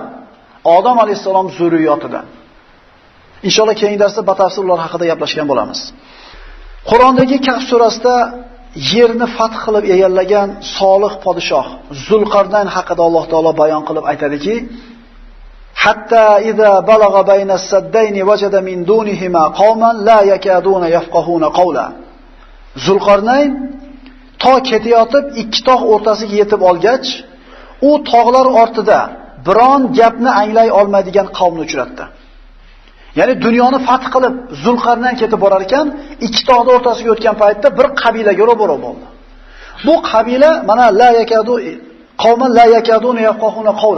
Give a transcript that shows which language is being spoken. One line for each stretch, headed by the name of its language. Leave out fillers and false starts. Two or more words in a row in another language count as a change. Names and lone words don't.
Uzbek: Odam alayhisalom zurriyotidan. Inshaalloh keyingi darsda batafsil ular haqida gaplashgan bo'lamiz. Qur'ondagi Kahf surasida yerni fath qilib egallagan solih podshoh Zulqarnayn haqida Alloh taolo bayon qilib aytadiki,
Arabic: حتى إذا بلغ بين السدين وجد من دونهما قوما لا يكادون يفقهون قولا.
Uzbek: Zulqarnayn to ketayotib ikki tog' o'rtasiga yetib olgach, u tog'lar ortida biron gapni anglay olmaydigan qavmni uchratdi. Ya'ni dunyoni fath qilib Zulqarnayn ketib borar ekan, ikki tog'ning o'rtasiga o'tgan paytda bir qabilaga ro'baro bo'ldi. Bu qabila mana
Arabic: لا يكاد قوما لا يكادون يفقهون قولا.